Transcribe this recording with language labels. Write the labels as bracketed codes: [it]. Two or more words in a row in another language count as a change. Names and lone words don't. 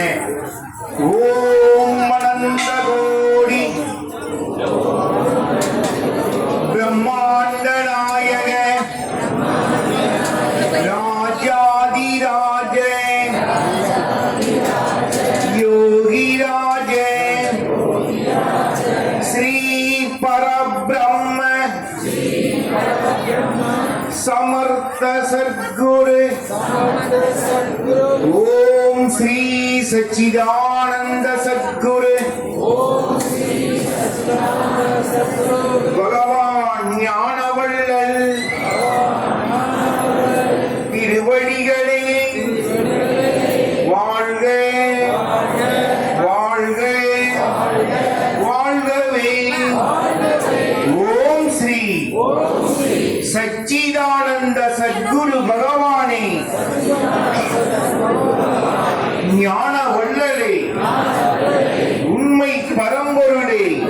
[ta] ஓம் அனந்த கோடி பிரம்மாண்ட நாயக ராஜாதிராஜ யோகிராஜ ஸ்ரீ பரபிரம்ம समर्थ सद्गुरु ओम श्री सच्चिदानंद सद्गुरु भगवान ஞானவள்ளல் திருவடிகளே வாழ்க வாழ்க வாழ்கவே. ஓம் ஸ்ரீ சச்சிதானந்த சத்குரு பகவானே ஞான வள்ளலே உண்மை பரம்பொருளே